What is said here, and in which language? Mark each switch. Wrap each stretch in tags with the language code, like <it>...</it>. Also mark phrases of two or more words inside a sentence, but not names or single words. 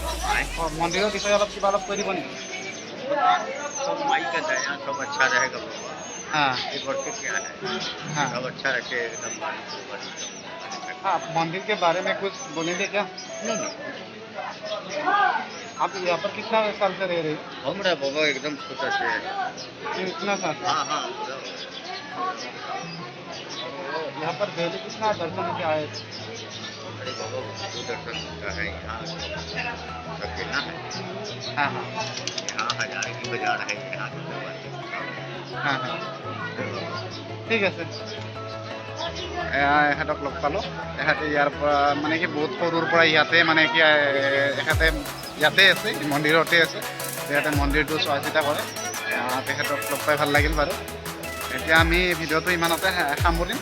<as>মন্দিৰৰ বিষয়ে অলপ কিবা কৈ দিব নেকি?</as> <hi>सब माई का दया, सब अच्छा रहेगा। हाँ ये बढ़ के क्या है? हाँ सब अच्छा रखे एकदम। हाँ, मंदिर के बारे में कुछ बोलेंगे क्या? नहीं, आप यहाँ पर कितना साल से रह रहे हैं? हमरा बाबा एकदम छोटा से है। इतना साल से? हाँ हाँ, यहाँ पर पहले कितना दर्शन के आए थे? अरे बाबा वो दर्शन होता है यहाँ अकेला है। हाँ हाँ यहाँ हजार की बाजार है, यहाँ हाँ हाँ</hi> <as>ঠিক আছে। এখেতক লগ পালোঁ। এখেতে ইয়াৰ পৰা মানে কি বহুত সৰুৰ পৰা ইয়াতে মানে কি এখেতে ইয়াতে আছে, মন্দিৰতে আছে। ইয়াতে মন্দিৰটো চোৱা চিতা কৰে। তেখেতক লগ পাই ভাল লাগিল বাৰু। এতিয়া আমি ভিডিঅ'টো ইমানতে সামৰিম।</as>